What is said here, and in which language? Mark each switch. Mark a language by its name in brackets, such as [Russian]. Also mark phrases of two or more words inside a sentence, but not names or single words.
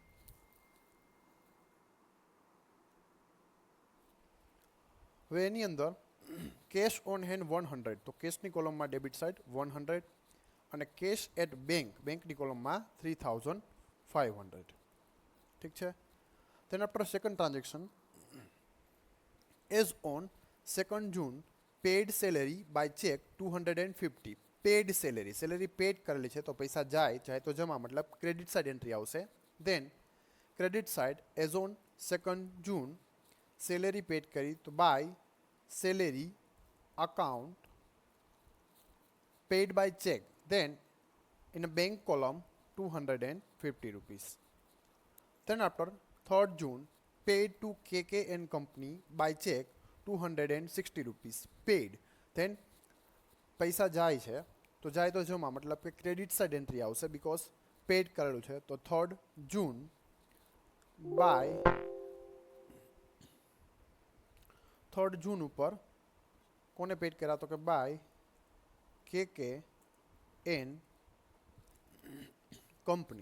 [Gujarati] હવે એની અંદર [English] cash on hand [Gujarati] 100, તો કેશની કોલમમાં [English] debit side [Gujarati] 100 અને [English] cash at bank, [Gujarati] બેંકની કોલમમાં 3500. ઠીક છે. [English] Then after second transaction, as on 2nd June, paid salary by check 250. Paid salary, salary paid [Gujarati] કરેલી છે તો પૈસા જાય તો જમા, મતલબ [English] credit side entry [Gujarati] આવશે. [English] Then credit side, as on 2nd June, salary paid [Gujarati] કરી તો [English] by salary account paid by check. Then in a bank column 250 rupees. Then after 3rd June, paid to KK and Company by check 260 rupees. Paid. [Gujarati] Then પૈસા જાય છે તો જાય તો જમા, મતલબ કે [English] credit side entry [Gujarati] આવશે [English] because paid [Gujarati] કરેલું છે. તો [English] 3rd June by 3rd June [Gujarati] ઉપર કોને પેડ કર્યા તો કે [English] by KK and Company.